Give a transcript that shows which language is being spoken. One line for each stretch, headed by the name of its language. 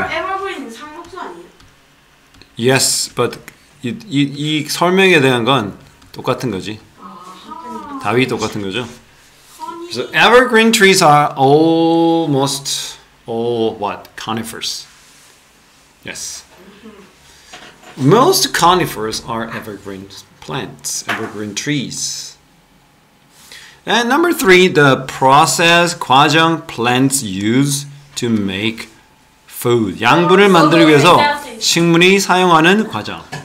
Korean: 에버그린 상록수 아니에요?
English: Yes, but
Korean: 이 설명에 대한 건 똑같은 거지. 답이 똑같은 거죠.
English: So evergreen trees are almost all what? Conifers. Yes. Most conifers are evergreen plants, evergreen trees. And number 3, the process 과정 plants use to make food.
Korean: 양분을 만들기 위해서 식물이 사용하는 과정.